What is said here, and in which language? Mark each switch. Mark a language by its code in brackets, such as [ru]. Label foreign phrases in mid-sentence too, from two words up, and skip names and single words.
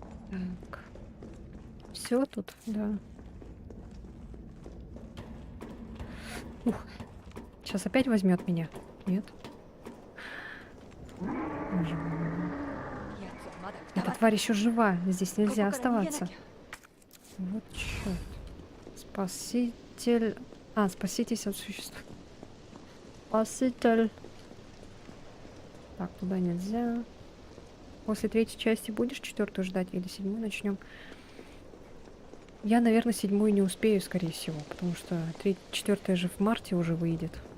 [ru] Так. Все тут, да. Ух. Сейчас опять возьмет меня. Нет? Боже мой. [ja] やつはまだくた [ru] Эта [ja] ばって [ru] тварь еще жива. Здесь [ja] ここ [ru] нельзя [ja] から逃げな [ru] оставаться. [ja] きゃ [ru] Вот черт. Спаситель. А, спаситесь от существ. Спаситель. Так, туда нельзя. После третьей части будешь четвертую ждать или седьмую начнем? Я, наверное, седьмую не успею, скорее всего, потому что четвертая же в марте уже выйдет.